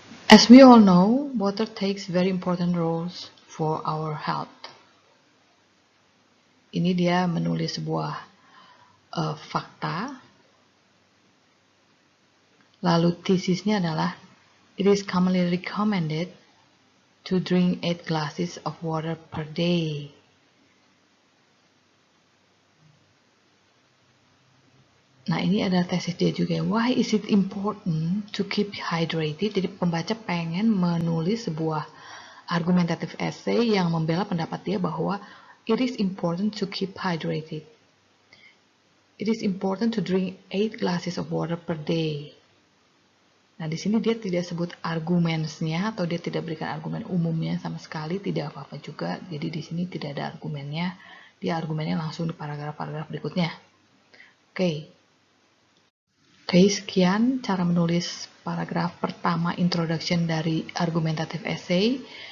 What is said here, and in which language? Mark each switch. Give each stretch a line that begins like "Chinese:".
English: As we all know, water takes very important roles for our health.
Indonesian: Ini dia menulis sebuah fakta. Lalu tesisnya adalah,
English: it is commonly recommended to drink 8 glasses of water per day.
Indonesian: Nah, ini adalah tesis dia juga.
English: Why is it important to keep hydrated?
Indonesian: Jadi pembaca pengen menulis sebuah argumentative essay yang membela pendapat dia bahwa
English: it is important to keep hydrated. It is important to drink 8 glasses of water per day.
Indonesian: Nah, di sini dia tidak sebut argumennya atau dia tidak berikan argumen umumnya sama sekali, tidak apa-apa juga. Jadi di sini tidak ada argumennya. Dia argumennya langsung di paragraf-paragraf berikutnya. Oke, sekian cara menulis paragraf pertama introduction dari argumentative essay.